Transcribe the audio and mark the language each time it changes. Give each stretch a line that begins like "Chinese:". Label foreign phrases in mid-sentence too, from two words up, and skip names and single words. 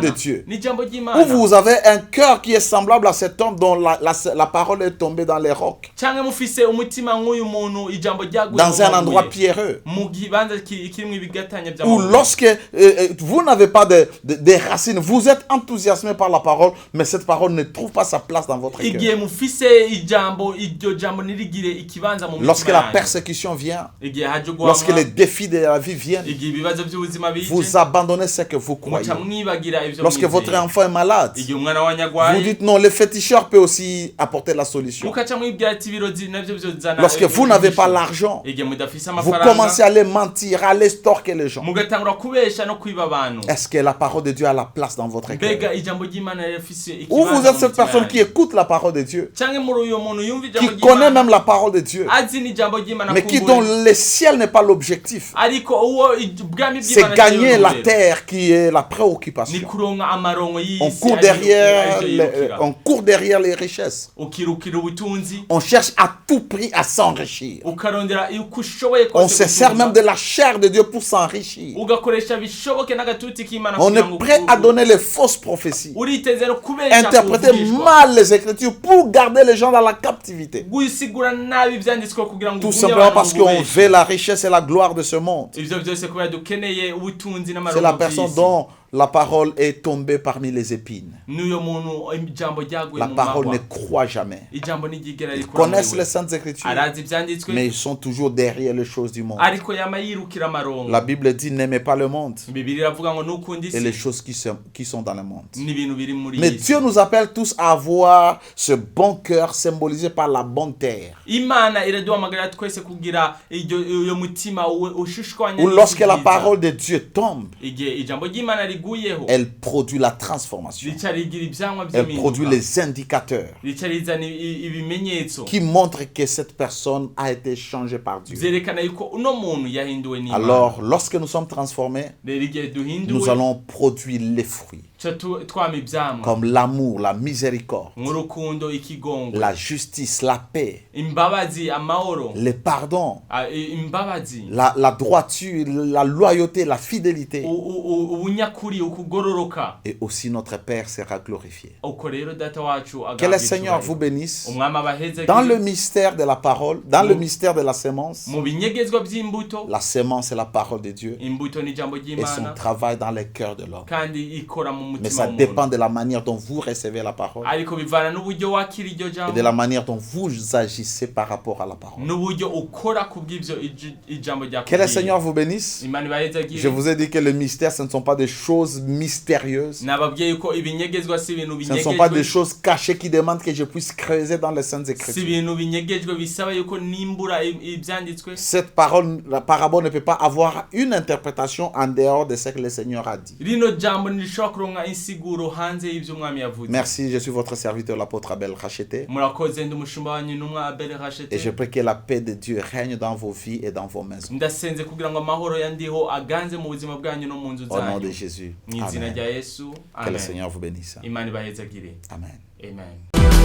Rundi: bw'Imana
French: de Dieu.
Rundi: ni ijambo
French: Ou
Rundi: ry'Imana
French: vous avez un cœur qui est semblable à cet homme dont la parole est tombée dans les rocs,
Rundi: canke mufise umutima nk'uyu muntu ijambo ryaguye
French: dans un
Rundi: mu
French: endroit
Rundi: mabuye.
French: pierreux.
Rundi: mu kibanza kirimwo ibigatanya
French: Ou
Rundi: vy'amabuye
French: lorsque vous n'avez pas de racines, vous êtes enthousiasmé par la parole, mais cette parole ne trouve pas sa place dans votre
Rundi: igihe
French: cœur.
Rundi: mufise iryo jambo ntirigire ikibanza mu
French: Lorsque
Rundi: mitima
French: la
Rundi: yanyu.
French: persécution vient,
Rundi: igihe haje
French: lorsque
Rundi: guhamwa
French: les défis de la vie viennent,
Rundi: igihe ibibazo by'ubuzima bije
French: vous abandonnez ce que vous croyez.
Rundi: muca mwibagira ivyo
French: Lorsque votre
Rundi: mwizeye.
French: enfant est malade,
Rundi: igihe umwana wanyu
French: vous
Rundi: agwaye
French: dites non, le féticheur peut aussi apporter la solution.
Rundi: mukaca mwibwira ati ibirozi navyo vyozana
French: Lorsque vous n'avez pas l'argent,
Rundi: igihe mudafise
French: vous
Rundi: amafaranga
French: commencez à aller mentir, à aller stalker les gens.
Rundi: mugatangura kubesha no kwiba abantu
French: Est-ce que la parole de Dieu a la place dans votre
Rundi: mbega
French: cœur?
Rundi: ijambo ry'Imana rifise
French: Ou vous
Rundi: ikibanza
French: êtes
Rundi: mu
French: cette
Rundi: mitima
French: personne qui
Rundi: yanyu.
French: écoute la parole de Dieu,
Rundi: canke muri uyo muntu yumva ijambo
French: qui connaît
Rundi: ry'Imana
French: même la parole de Dieu,
Rundi: azi n'ijambo ry'Imana
French: mais qui
Rundi: kumbure.
French: dont le ciel n'est pas l'objectif.
Rundi: ariko uwo ubwami
French: C'est
Rundi: bw'Imana
French: gagner
Rundi: niyo
French: la
Rundi: ntumbero.
French: terre qui est la
Rundi: ni
French: préoccupation.
Rundi: kuronka amaronko y'isi
French: On court
Rundi: ariyo-
French: derrière
Rundi: ariyo
French: les,
Rundi: yirukira.
French: on court derrière les richesses.
Rundi: ukirukira ubutunzi
French: On cherche à tout prix à s'enrichir.
Rundi: ukarondera uko ushoboye
French: On
Rundi: kose
French: se sert
Rundi: gutunga.
French: même de la chair de Dieu pour s'enrichir.
Rundi: ugakoresha bishoboke n'agatuti k'Imana
French: On
Rundi: kugira
French: est
Rundi: ngo
French: prêt à donner les fausses prophéties,
Rundi: uriteze no kubesha
French: interpréter
Rundi: kuvugishwa.
French: mal les Écritures pour garder les gens dans la captivité.
Rundi: gusigura nabi ivyanditswe kugira ngo
French: Tout
Rundi: ugumye
French: simplement
Rundi: abantu
French: parce
Rundi: mu
French: qu'on
Rundi: bubeshi.
French: veut la richesse et la gloire de ce monde.
Rundi: ivyo vyose kubera dukeneye ubutunzi
French: C'est
Rundi: n'amaronko
French: la personne
Rundi: vy'isi.
French: dont la parole est tombée parmi les épines.
Rundi: n'uyo muntu ijambo ryaguye
French: La
Rundi: mu
French: parole
Rundi: mahwa
French: ne croit jamais.
Rundi: ijambo ntigera
French: Ils
Rundi: rikura muri
French: connaissent
Rundi: we.
French: les saintes écritures,
Rundi: arazi ivyanditswe
French: mais ils sont toujours derrière les choses du monde.
Rundi: ariko yama yirukira amaronko
French: La Bible dit n'aimez pas le monde
Rundi: bibiri iravuga ngo nukunda
French: et les
Rundi: isi
French: choses qui sont dans le monde.
Rundi: n'ibintu biri muri
French: Mais
Rundi: iyi si.
French: Dieu nous appelle tous à avoir ce bon cœur symbolisé par la bonne terre.
Rundi: imana iraduhamagarira twese kugira uyo mutima ushushwanya
French: Où
Rundi: n'isi
French: lorsque la
Rundi: nziza.
French: parole de Dieu tombe,
Rundi: igihe ijambo ry'imana riguyeho
French: elle produit la transformation.
Rundi: rica rigira ivyamwa
French: Elle produit
Rundi: vy'impinduka
French: les indicateurs
Rundi: rica rizana ibimenyetso
French: qui montrent que cette personne a été changée par Dieu.
Rundi: vyerekana yuko uno muntu yahinduwe n'imana
French: Alors, lorsque nous sommes transformés,
Rundi: rero igihe
French: nous
Rundi: duhinduwe
French: allons produire les fruits,
Rundi: ca twama ivyamwa
French: comme l'amour, la miséricorde,
Rundi: nk'urukundo ikigongo
French: la justice, la paix,
Rundi: imbabazi amahoro
French: le pardon,
Rundi: imbabazi
French: la droiture, la loyauté, la fidélité.
Rundi: ubunyakuri ukugororoka
French: Et aussi notre Père sera glorifié.
Rundi: uko rero data wacu
French: Que le
Rundi: agabwa
French: Seigneur
Rundi: icyubahiro.
French: vous bénisse.
Rundi: umwami abaheze
French: Dans le mystère de la parole, dans le mystère de la sémence,
Rundi: mu binyegezwa by'imbuto
French: la sémence est la parole de Dieu
Rundi: imbuto ni ijambo
French: et son
Rundi: ry'imana
French: travail dans les cœurs de l'homme.
Rundi: kandi ikora mu
French: Mais
Rundi: mutima
French: ça
Rundi: w'umuntu.
French: dépend de la manière dont vous recevez la parole
Rundi: Ariko bivana n'uburyo wakira iryo
French: et de
Rundi: jambo
French: la manière dont vous agissez par rapport à la parole.
Rundi: n'uburyo ukora kubw'ivyo ijambo
French: Que le
Rundi: ryakubwiye.
French: Seigneur vous bénisse.
Rundi: Imana ibahezagire.
French: Je vous ai dit que le mystère, ce ne sont pas des choses mystérieuses.
Rundi: Nababwiye yuko ibinyegezwa si ibintu
French: Ce ne sont pas des
Rundi: binyegejwe,
French: choses cachées qui demandent que je puisse creuser dans les Saintes
Rundi: si
French: Écritures.
Rundi: ibintu binyegejwe bisaba yuko nimbura ivyanditswe.
French: Cette parole, la parabole ne peut pas avoir une interprétation en dehors de ce que le Seigneur a dit.
Rundi: Rino jambo ntirishobora kuronka insiguro hanze y'ivyo umwami yavuze.
French: Merci, je suis votre serviteur, l'apôtre Abel Racheté.
Rundi: Murakoze ndi umushumba wanyu n'umwa Abel Rachete.
French: Et je prie que la paix de Dieu règne dans vos vies et dans vos maisons.
Rundi: Ndasenze kugira ngo amahoro yandiho aganze mu buzima bwanyu no mu nzu
French: Au nom de
Rundi: zanyu.
French: Jésus.
Rundi: Mu izina
French: Amen.
Rundi: rya Yesu.
French: Que le
Rundi: Amen.
French: Seigneur vous bénisse.
Rundi: Imana ibahezagire. Amen. Amen.